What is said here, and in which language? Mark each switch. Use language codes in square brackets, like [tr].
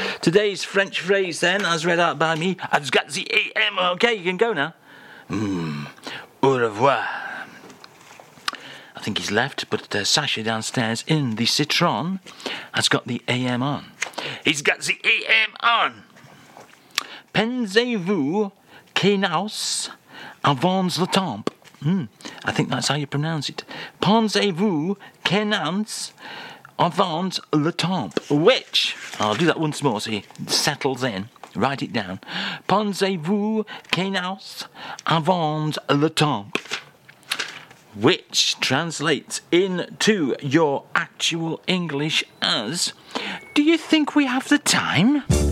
[en] Today's French phrase then, as read out by me, I've got the AM on. Okay, you can go now. [fr] Au revoir. [en] I think he's left, but Sasha downstairs in the Citroën has got the AM on. He's got the AM on. [fr] Pensez-vous que nous avons le temps? [en] I think that's how you pronounce it. [fr] Pensez-vous que nous avons le temps? [en] Which, I'll do that once more so he settles in. Write it down. [fr] Pensez-vous que nous avons le temps? [en] Which translates into your actual English as, do you think we have the time?